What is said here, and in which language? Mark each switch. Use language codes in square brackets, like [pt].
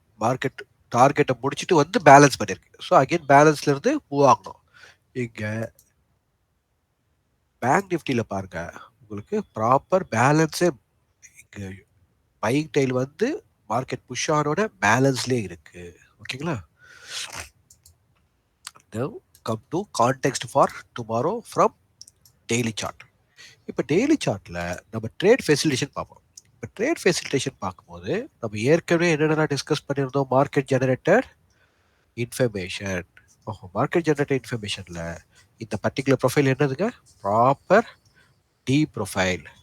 [ta] Market டார்கெட்டை முடிச்சுட்டு வந்து பேலன்ஸ் பண்ணியிருக்கு. ஸோ அகைன் பேலன்ஸ்ல இருந்து மூவ் ஆகணும். இங்க பேங்க் நிஃப்டியில் பாருங்க, உங்களுக்கு ப்ராப்பர் பேலன்ஸே இங்க பையிங் டெய்ல் வந்து மார்க்கெட் புஷ் ஆனோட பேலன்ஸ்லேயே இருக்கு. ஓகேங்களா? [en] Now come to context for tomorrow from daily chart. [ta] இப்போ டெய்லி சார்ட்ல நம்ம ட்ரேட் ஃபெசிலிட்டேஷன் பார்ப்போம். இப்போ ட்ரேட் ஃபெசிலிட்டேஷன் பார்க்கும்போது நம்ம ஏற்கனவே என்னென்ன டிஸ்கஸ் பண்ணியிருந்தோம், market generated information. Market generated இன்ஃபர்மேஷன்ல இந்த பர்டிகுலர் ப்ரொஃபைல் என்னதுங்க, ப்ராப்பர் டி ப்ரொஃபைல்.